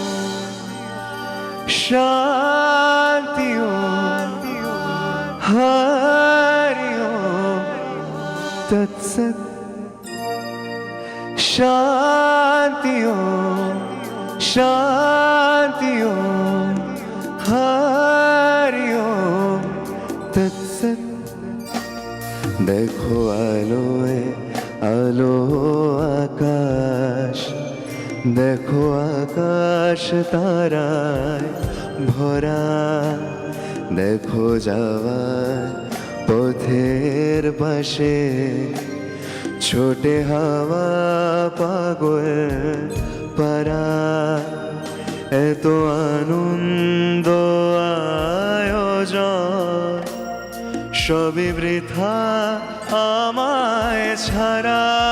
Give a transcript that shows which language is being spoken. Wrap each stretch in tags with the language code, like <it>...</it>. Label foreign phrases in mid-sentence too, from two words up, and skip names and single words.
<sa>शान्ति हरि ओम तत्सत शांति ओम शांति ओम हरि ओम तत्सत।</sa> <bn>দেখো আলোয়ে আলো আকাশ, দেখো আকাশ তারায় ভরা, দেখো যাওয়ার পথের পাশে ছোটে হাওয়া পাগল পারা, এত আনন্দ আয়োজন সবই বৃথা আমায় ছাড়া।</bn>